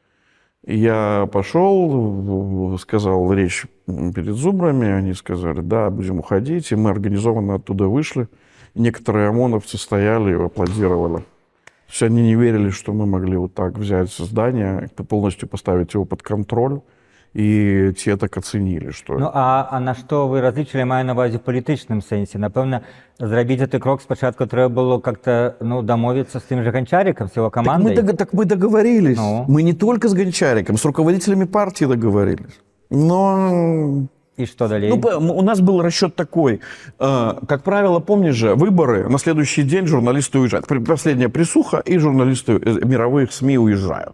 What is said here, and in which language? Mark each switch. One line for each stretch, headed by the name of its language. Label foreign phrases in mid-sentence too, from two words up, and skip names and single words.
Russian: Я пошел, сказал речь перед Зубрами, они сказали: да, будем уходить, и мы организованно оттуда вышли. И некоторые ОМОНовцы стояли и аплодировали. То есть они не верили, что мы могли вот так взять здание, полностью поставить его под контроль,
Ukrainian: і ті так оцінили, що... А на що ви различили, маю на увазі в політичному сенсі? Напевно, зробити цей крок спочатку треба було как-то домовитися з тим же Гончариком, з його командою.
Russian: Так мы договорились. Мы не только с Гончариком, с руководителями партии договорились. Но... И что далее? У нас был расчет такой. Как правило, помнишь же, выборы, на следующий день журналисты уезжают. Последняя присуха, и журналисты мировых СМИ уезжают.